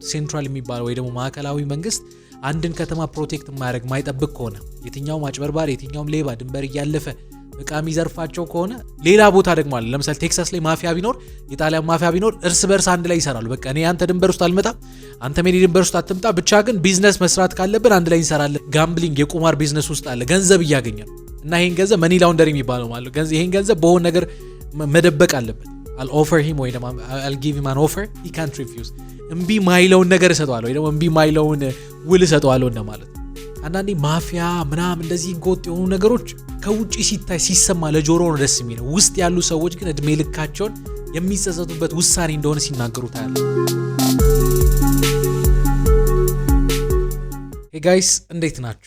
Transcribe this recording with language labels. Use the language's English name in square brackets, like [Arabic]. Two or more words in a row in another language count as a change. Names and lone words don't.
[Amharic] ሴንትራል የሚባለው ወይ ደግሞ ማዕከላዊ መንግስት አንድን ከተማ ፕሮቴክት ማድረግ ማይጠብቅ ከሆነ የትኛው ማጭበርባሪ የትኛውም ሌባ ድንበር እያለፈ እቃ የሚዘርፋቸው ከሆነ ሌላ ቦታ ደግሞ አለ። ለምሳሌ ቴክሳስ ላይ ማፊያ ቢኖር የጣሊያን ማፊያ ቢኖር እርስ በርስ አንድ ላይ ይሰራሉ። በቃ እኔ አንተ ድንበር ውስጥ አልመጣም፣ አንተ ሜዲ ድንበር ውስጥ አትምጣ፣ ብቻ ግን ቢዝነስ መስራት ካለብን አንድ ላይ እንሰራለን። ጋምብሊንግ የቁማር ቢዝነስ ውስጥ አለ፣ ገንዘብ እያገኘ ነው እና ይሄን ገንዘብ [English] money laundry [Amharic] የሚባለው ማለት ነው። ይሄን ገንዘብ በሆነ ነገር መደበቅ አለበት። [English] I'll offer him [Amharic] ወይ ደግሞ [English] I'll give him an offer he can't refuse [Amharic] እምቢ ማይለውን ነገር እሰጠዋለሁ ወይ ደግሞ እምቢ ማይለውን ውል እሰጠዋለሁ እንደማለት። አንዳንዴ ማፊያ ምናምን እንደዚህ ጎጥ የሆኑ ነገሮች ከውጪ ሲታይ ሲሰማ ለጆሮ ነው ደስ የሚለው፣ ውስጥ ያሉ ሰዎች ግን እድሜ ልካቸውን የሚጸጸቱበት ውሳኔ እንደሆነ ሲናገሩ ታያለ። [English] hey guys [Amharic] እንዴት ናችሁ?